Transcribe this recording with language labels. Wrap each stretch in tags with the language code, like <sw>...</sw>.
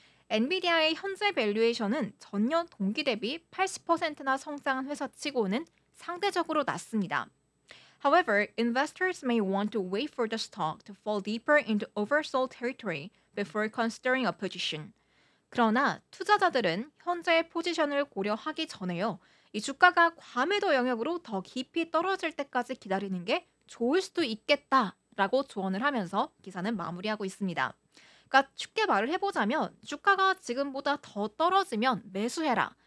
<ko>엔비디아의 현재 밸류에이션은 전년 동기 대비 80%나 성장한 회사치고는 상대적으로 낮습니다.</ko> <en>However, investors may want to wait for the stock to fall deeper into oversold territory before considering a position.</en> <ko>그러나 투자자들은 현재의 포지션을 고려하기 전에요. 이 주가가 과매도 영역으로 더 깊이 떨어질 때까지 기다리는 게 좋을 수도 있겠다라고 조언을 하면서 기사는 마무리하고 있습니다. 그러니까 쉽게 말을 해보자면 주가가 지금보다 더 떨어지면 매수해라.</ko>